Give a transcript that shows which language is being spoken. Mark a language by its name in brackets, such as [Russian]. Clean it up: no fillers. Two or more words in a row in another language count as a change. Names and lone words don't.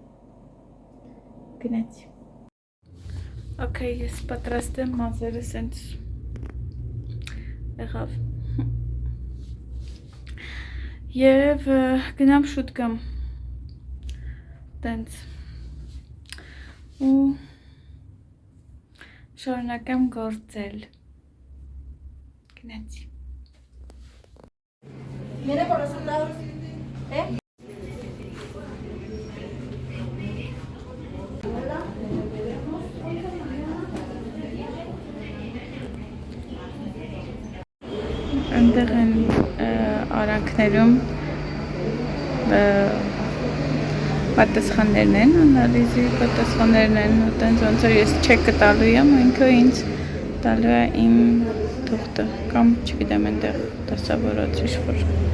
[Armenian] գնացի, Okay, ես պատրաստ եմ, մազերը սենց եղավ և գնամ շուտ գամ տենց ու շարունակեմ գործել։ Գնացի։ [Spanish] Mira por esos lados. [Armenian] Այնտեղ են արանքներում պատասխաններն են, անալիզի պատասխաններն են, ու տենց ոնց որ ես չեկը տալու եմ, ինքը ինձ տալու է իմ թուղթը, կամ չգիտեմ այնտեղ դասավորած ինչ-որ։